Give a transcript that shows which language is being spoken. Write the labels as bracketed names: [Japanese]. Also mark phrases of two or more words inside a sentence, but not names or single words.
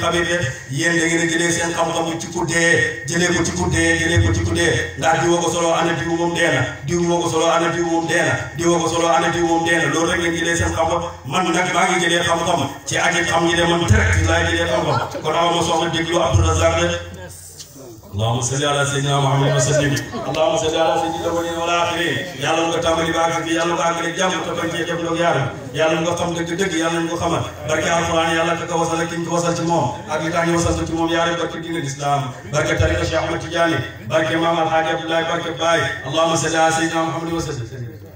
[Wolof] xabiir de yéen da ngeen a jëlee seen xam-xam bi ci ku dee jëlee ko ci ku dee ndax diwa ko solo ana diw moom dee na diw moo ko solo ana diw moom dee na diwa ko solo ana diw moom dee na loolu rek ngeen jëlee seen xam-xam man nag maa ngi jëlee xam-xam ci aji xam ñi de man direct laay jëlee xam-xam kon aw ma soxla déglu Abdou Razak de [Arabic] اللهم صل على سيدنا محمد وسلم اللهم صل على سيدنا الأولين والآخرين [Wolof] yàlla nga tàmbali ba ak yàlla nga àggale jàmm te bañ cee def loog yaaram yàlla nga xam dëgg-dëgg yàlla nga ko xamal barke alquran yàlla ka ko wasal ak ki ñu ko wasal ci moom ak li tax ñu wasal ci moom yaare barke diine l'islam barke tariqa Cheikh Ahmad Tidiane barke Maam Alhaaji Abdoulaye barke Baye [Arabic] اللهم صل على سيدنا محمد وسلم